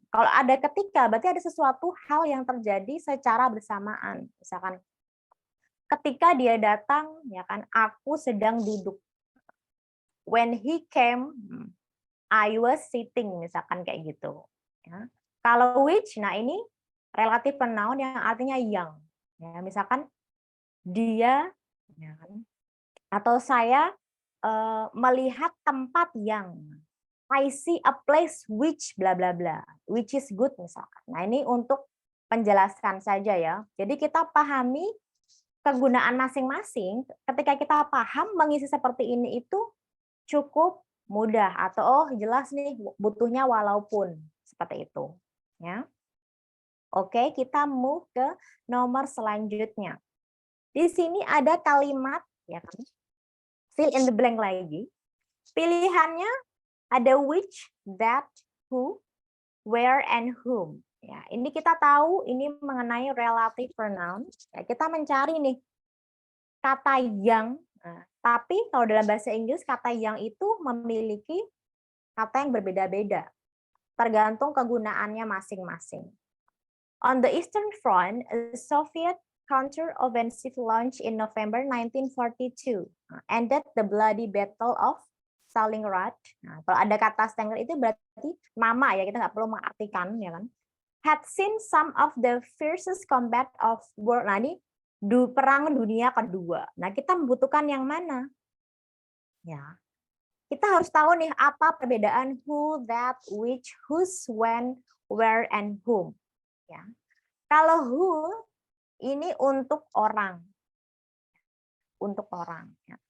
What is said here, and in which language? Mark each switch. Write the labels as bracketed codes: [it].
[id] Kalau ada ketika berarti ada sesuatu hal yang terjadi secara bersamaan. Misalkan ketika dia datang, ya kan, aku sedang duduk. [en] When he came, I was sitting, [id] misalkan kayak gitu. Ya. Kalau which, nah ini relatif pronoun yang artinya yang. Ya, misalkan dia, ya kan, atau saya melihat tempat yang. [en] I see a place which bla bla bla, which is good misalkan. [id] Nah, ini untuk penjelasan saja ya. Jadi kita pahami kegunaan masing-masing, ketika kita paham mengisi seperti ini itu cukup mudah atau oh jelas nih butuhnya walaupun seperti itu ya. Oke, kita move ke nomor selanjutnya. Di sini ada kalimat ya kan. Fill in the blank lagi. Pilihannya ada which, that, who, where, and whom. Ya, ini kita tahu ini mengenai relative pronoun. Ya, kita mencari nih kata yang. Nah, tapi kalau dalam bahasa Inggris kata yang itu memiliki kata yang berbeda-beda, tergantung kegunaannya masing-masing. [en] On the Eastern Front, a Soviet counter-offensive launch in November 1942 ended the bloody Battle of Stalingrad. [id] Nah, kalau ada kata Stalingrad itu berarti nama ya, kita nggak perlu mengartikan ya kan. [en] Had seen some of the fiercest combat of world. [id] Nah, ini Perang Dunia Kedua. Nah, kita membutuhkan yang mana? Ya, kita harus tahu nih apa perbedaan who, that, which, whose, when, where, and whom. Ya, kalau who ini untuk orang, untuk orang. Ya.